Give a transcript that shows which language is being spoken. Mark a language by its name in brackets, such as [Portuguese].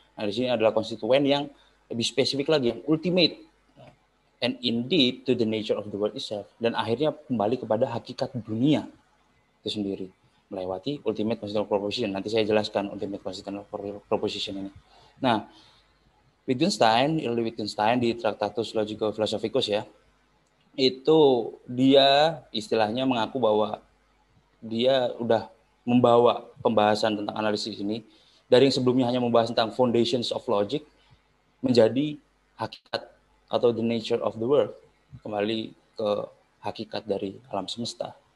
[Indonesian] Nah, di sini adalah konstituen yang lebih spesifik lagi, yang ultimate. [English] And indeed to the nature of the world itself. [Indonesian] Dan akhirnya kembali kepada hakikat dunia itu sendiri. Melewati [English] ultimate constitutional proposition. [Indonesian] Nanti saya jelaskan ultimate constitutional proposition ini. Nah, Wittgenstein di Tractatus Logico Philosophicus ya, itu dia istilahnya mengaku bahwa dia udah membawa pembahasan tentang analisis ini dari yang sebelumnya hanya membahas tentang [English] foundations of logic [Indonesian] menjadi hakikat atau [English] the nature of the world, [Indonesian] kembali ke hakikat dari alam semesta.